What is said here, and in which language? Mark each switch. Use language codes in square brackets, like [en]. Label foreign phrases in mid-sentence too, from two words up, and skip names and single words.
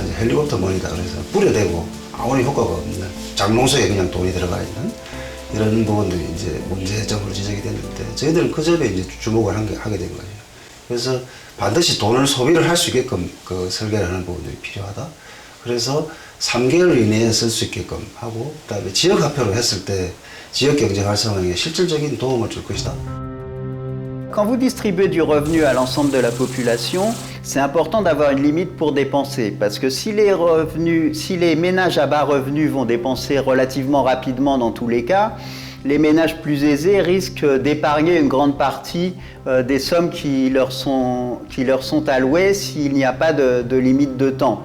[ko] 그래서 뿌려대고 아무런 효과가 없는 장롱소에 그냥 돈이 들어가 있는 이런 부분들이 이제 문제점으로 지적이 됐는데 저희들은 그 점에 이제 주목을 하게 된 거예요. 그래서 반드시 돈을 소비를 할 수 있게끔 그 설계를 하는 부분들이 필요하다. 그래서 3개월 이내에 쓸 수 있게끔 하고 그다음에 지역 화폐로 했을 때 지역 경제 활성화에 실질적인 도움을 줄 것이다. [fr] Quand vous distribuez du revenu à l'ensemble de la population, c'est important d'avoir une limite pour dépenser. Parce que si les ménages à bas revenus vont dépenser relativement rapidement dans tous les cas, les ménages plus aisés risquent d'épargner une grande partie des sommes qui leur sont allouées s'il n'y a pas de limite de temps.